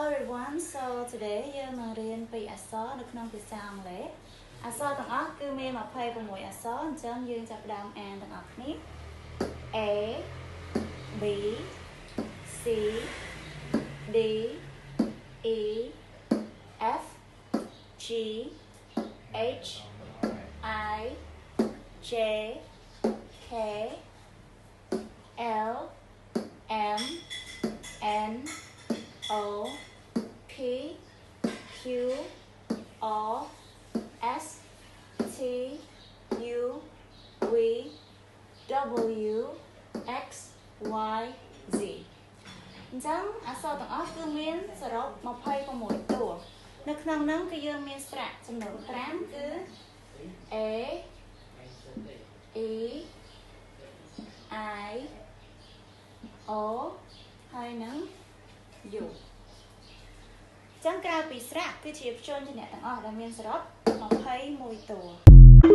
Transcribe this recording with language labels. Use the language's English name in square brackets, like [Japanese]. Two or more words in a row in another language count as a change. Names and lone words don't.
[English] everyone, so today [Khmer] យើងនឹងរៀនពីអក្សរនៅក្នុងភាសាអង់គ្លេសអក្សរទាំងអស់គឺមាន26អក្សរអញ្ចឹងយើងចាប់ផ្ដើមអានទាំងអស់គ្នា [English] A B C D E F G H I J K L M N O P Q R S T U V W X Y Z [Khmer] អញ្ចឹងអក្សរទាំងអស់គឺមានសរុប26តួនៅក្នុងនោះគឺយើងមានស្រៈចំនួន5គឺ [English] A E I O [Khmer] ហើយនឹង U ចឹងក្រៅពីស្រៈគឺជាព្យញ្ជនៈទាំងអស់ដែលមានសរុប21តួ